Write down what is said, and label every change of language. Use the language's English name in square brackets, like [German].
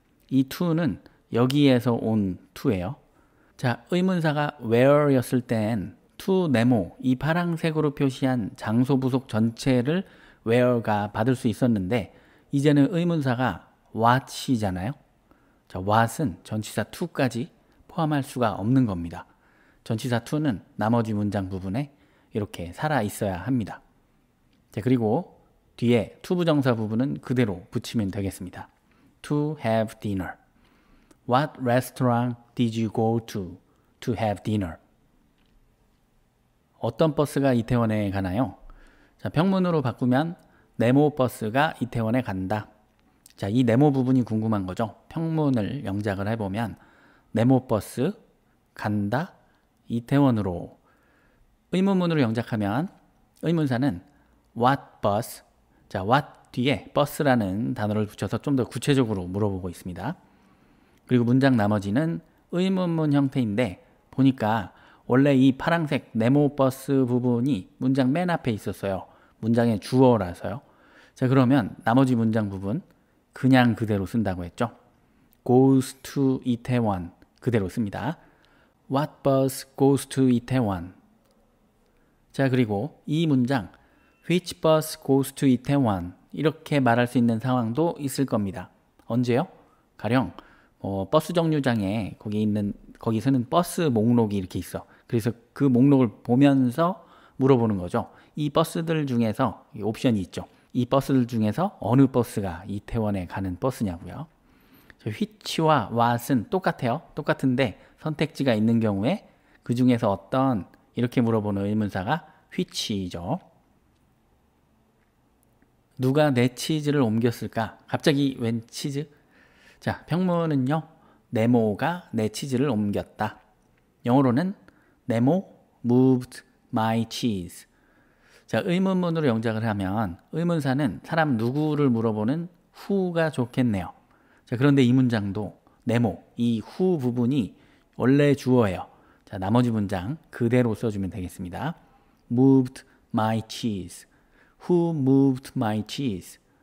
[Korean] 이 to는 여기에서 온 to예요. 자, 의문사가 where였을 땐 to 네모, 이 파란색으로 표시한 장소 부속 전체를 where가 받을 수 있었는데 이제는 의문사가 what이잖아요. 자, what은 전치사 to까지 포함할 수가 없는 겁니다. 전치사 to는 나머지 문장 부분에 이렇게 살아 있어야 합니다. 자, 그리고 뒤에 to 부정사 부분은 그대로 붙이면 되겠습니다. [English] To have dinner. What restaurant did you go to have dinner? [Korean] 어떤 버스가 이태원에 가나요? 자, 평문으로 바꾸면 네모 버스가 이태원에 간다. 자, 이 네모 부분이 궁금한 거죠. 평문을 영작을 해보면 네모 버스 간다 이태원으로. 의문문으로 영작하면 의문사는 what bus. 자, what 뒤에 버스라는 단어를 붙여서 좀 더 구체적으로 물어보고 있습니다. 그리고 문장 나머지는 의문문 형태인데 보니까 원래 이 파란색 네모 버스 부분이 문장 맨 앞에 있었어요. 문장의 주어라서요. 자, 그러면 나머지 문장 부분 그냥 그대로 쓴다고 했죠. [English] goes to [Korean] 이태원 그대로 씁니다. [English] What bus goes to 이태원? [Korean] 자, 그리고 이 문장 [English] Which bus goes to [Korean] 이태원? 이렇게 말할 수 있는 상황도 있을 겁니다. 언제요? 가령 버스 정류장에 거기 쓰는 버스 목록이 이렇게 있어. 그래서 그 목록을 보면서 물어보는 거죠. 이 버스들 중에서 옵션이 있죠. 이 버스들 중에서 어느 버스가 이태원에 가는 버스냐고요. which와 what은 똑같아요. 똑같은데 선택지가 있는 경우에 그 중에서 어떤 이렇게 물어보는 의문사가 which이죠. 누가 내 치즈를 옮겼을까? 갑자기 웬 치즈? 자, 평문은요. 네모가 내 치즈를 옮겼다. 영어로는 네모 [English] moved my cheese. [Korean] 자, 의문문으로 영작을 하면 의문사는 사람 누구를 물어보는 who가 좋겠네요. 자, 그런데 이 문장도 네모, 이 who 부분이 원래 주어예요. 자, 나머지 문장 그대로 써주면 되겠습니다. [English] moved my cheese. Who moved my cheese?